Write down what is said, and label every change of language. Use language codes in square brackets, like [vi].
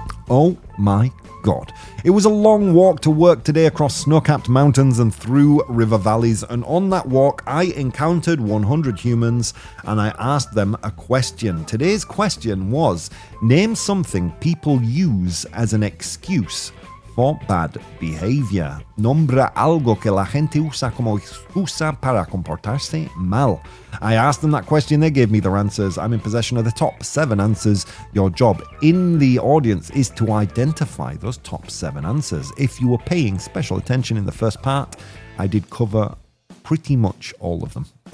[en] Oh my God. It was a long walk to work today across snow-capped mountains and through river valleys, and on that walk I encountered 100 humans and I asked them a question. Today's question was, name something people use as an excuse for bad behavior. [es] Nombra algo que la gente usa como excusa para comportarse mal. [en] I asked them that question, they gave me their answers. I'm in possession of the top 7 answers. Your job in the audience is to identify those top 7 answers. If you were paying special attention in the first part, I did cover pretty much all of them.